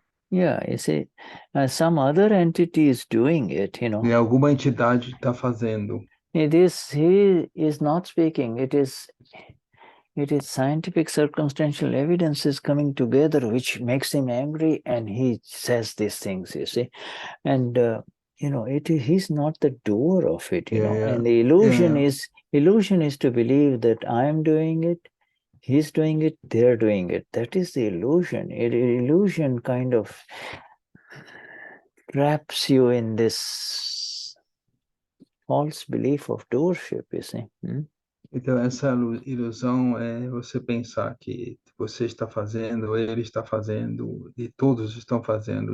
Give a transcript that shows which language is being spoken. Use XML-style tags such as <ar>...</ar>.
<en>You see, some other entity is doing it,</en> <pt>E alguma entidade está fazendo.</pt> <en>He is not speaking. It is scientific circumstantial evidences coming together, which makes him angry, and he says these things, you see. And he's not the doer of it, and the illusion is to believe that I am doing it, he's doing it, they're doing it. That is the illusion. Illusion kind of traps you in this false belief of doership, you see.</en> <pt>Então, essa ilusão é você pensar que você está fazendo, ele está fazendo, e todos estão fazendo.</pt>